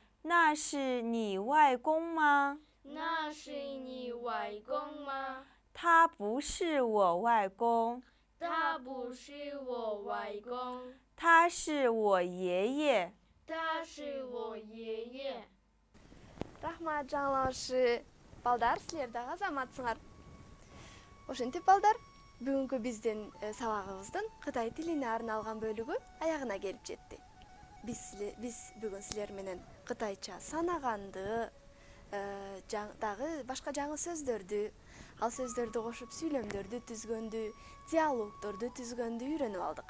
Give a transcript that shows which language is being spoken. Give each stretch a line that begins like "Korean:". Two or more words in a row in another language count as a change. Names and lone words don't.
Chinese: 那是你外公吗？那是你外公吗？他不是我外公。他不是我外公。他是我爷爷。他是我爷爷。
Kyrgyz: Рахмат жаңылаушы. Балдар, силер дагы азаматсыңар. Ошентип балдар, бүгүнкү биздин сабагыбыздын Кытай тилине арналган бөлүгү аягына келип жетти. Биз бүгүн силер менен кытайча санаганды, дагы башка жаңы сөздөрдү, ал сөздөрдү кошуп сүйлөмдөрдү түзгөндү, диалогдорду түзгөндү үйрөнүп алдык.